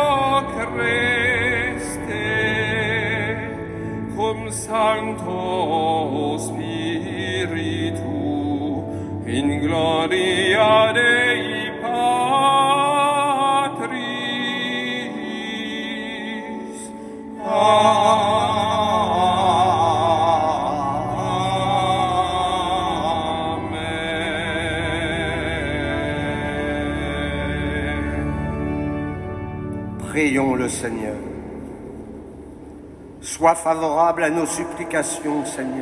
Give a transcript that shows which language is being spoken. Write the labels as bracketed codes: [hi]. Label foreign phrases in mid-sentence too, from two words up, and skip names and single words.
[la] Christe, cum Sancto Spiritu, in gloria Dei Patris. Amen. [fr] Prions le Seigneur. Sois favorable à nos supplications, Seigneur.